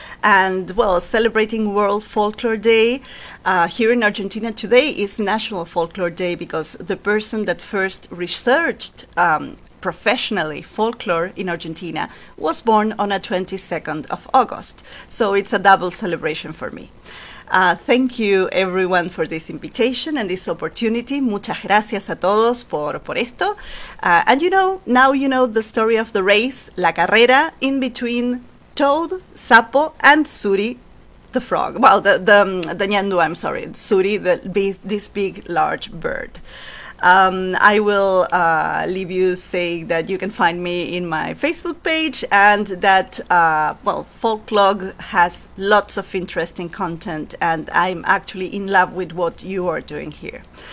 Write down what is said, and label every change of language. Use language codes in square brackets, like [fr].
[en] And well, celebrating World Folklore Day here in Argentina today is National Folklore Day, because the person that first researched professionally folklore in Argentina was born on a 22nd of August. So it's a double celebration for me. Thank you everyone for this invitation and this opportunity. [es] Muchas gracias a todos por esto. [en] And you know, now you know the story of the race, [es] la carrera, [en] in between Toad, Sapo, and Suri, the frog. Well, the Nyandu, I'm sorry, Suri, this big, large bird. I will leave you saying that you can find me in my Facebook page, and that, well, Folk Log has lots of interesting content, and I'm actually in love with what you are doing here.